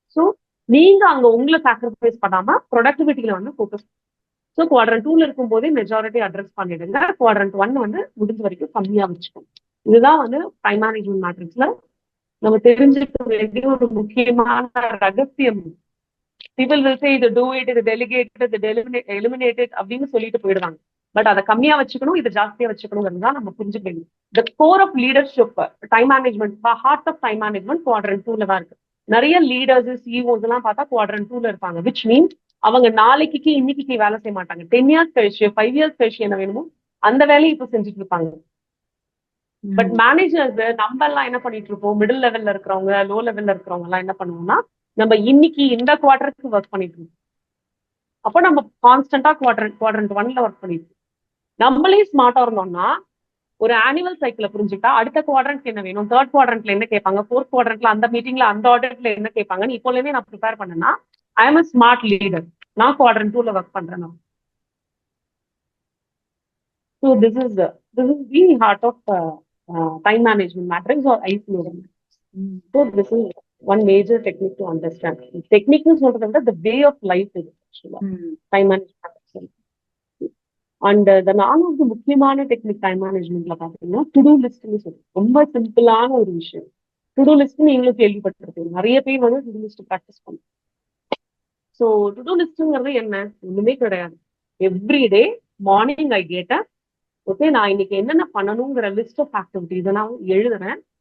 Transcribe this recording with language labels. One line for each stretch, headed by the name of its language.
Tamil: So நீங்க அங்க உங்களை சாக்ரிஃபைஸ் பண்ணாம ப்ரொடக்டிவிட்டியில வந்து ஃபோக்கஸ். ஸோ குவாட்ரண்ட் 2ல இருக்கும் போதே மெஜாரிட்டி அட்ரஸ் பண்ணிடுங்க, குவாட்ரண்ட் 1 வந்து முடிஞ்ச வரைக்கும் கம்மியா வச்சுக்கணும். இதுதான் வந்து டைம் மேனேஜ்மெண்ட் மேட்ரிக்ஸ்ல நம்ம தெரிஞ்சுக்க வேண்டிய ஒரு முக்கியமான ரகசியம்.
English: people will say
Tamil: இது do it, இது delegate, இது eliminate it அப்படின்னு சொல்லிட்டு போயிடுவாங்க. பட் அதை கம்மியா வச்சுக்கணும், இதை ஜாஸ்தியா வச்சுக்கணுங்கிறது தான் நம்ம புரிஞ்சுக்கணும்.
English: the core of leadership time management,
Tamil: heart of time management quadrant 2ல தான் இருக்கு. நிறைய லீடர்ஸ் சிஇஓஸ் எல்லாம் பார்த்தா குவாட்ரண்ட் 2ல இருப்பாங்க,
English: which means
Tamil: அவங்க நாளைக்கு இன்னைக்கு வேலை செய்ய மாட்டாங்க. 10 years கழிச்சு 5 years கழிச்சு என்ன வேணுமோ அந்த வேலையை இப்ப செஞ்சுட்டு இருப்பாங்க. பட் மேனேஜர்ஸ் நம்ம எல்லாம் என்ன பண்ணிட்டு இருப்போம், மிடில் லெவல்ல இருக்கிறவங்க, லோ லெவல்ல இருக்கிறவங்க எல்லாம் என்ன பண்ணுவோம்னா நம்ம இன்னைக்கு இந்த குவார்டருக்கு ஒர்க் பண்ணிட்டு இருக்கோம். அப்போ நம்ம கான்ஸ்டன்டா குவாட்ரண்ட் 1ல ஒர்க் பண்ணிட்டு நம்மளே ஸ்மார்ட்டா இருந்தோம்னா ஒரு ஆனுவல் சைக்கிளை புரிஞ்சுட்டா அடுத்த குவாட்ரண்ட் என்ன வேணும், தேர்ட் குவாட்ரண்ட்ல என்ன கேட்பாங்க, ஃபோர்த் குவாட்ரண்ட்ல அந்த மீட்டிங்ல அந்த ஆர்டர்ல என்ன கேட்பாங்கன்னு இப்போலேயே நான் ப்ரிப்பேர் பண்ணேன்னா
English: I am a smart leader.
Tamil: நான் குவாட்ரண்ட் 2ல ஒர்க் பண்றேன்.
English: So this is the heart of time management matrix or ICM. So this is one major technique to understand. Technique is not the way of life is actually time management. And the
Tamil: நாலாவது முக்கியமான technique time மேனேஜ்மெண்ட்ல பாத்தீங்கன்னா to two லிஸ்ட்னு சொல்லுவோம். ரொம்ப சிம்பிளான ஒரு விஷயம். To do list நீங்களும் கேள்விப்பட்டிருப்பீங்க, நிறைய பேர் வந்து டு டூ லிஸ்ட் ப்ராக்டிஸ் பண்ணுவோம். ஸோ டு டூ லிஸ்ட்ங்கிறது என்ன, ஒண்ணுமே கிடையாது.
English: everyday morning I get a okay,
Tamil: நான் இன்னைக்கு என்னென்ன பண்ணணுங்கிற லிஸ்ட் ஆஃப் ஆக்டிவிட்டிஸ் நான் எழுதுறேன்.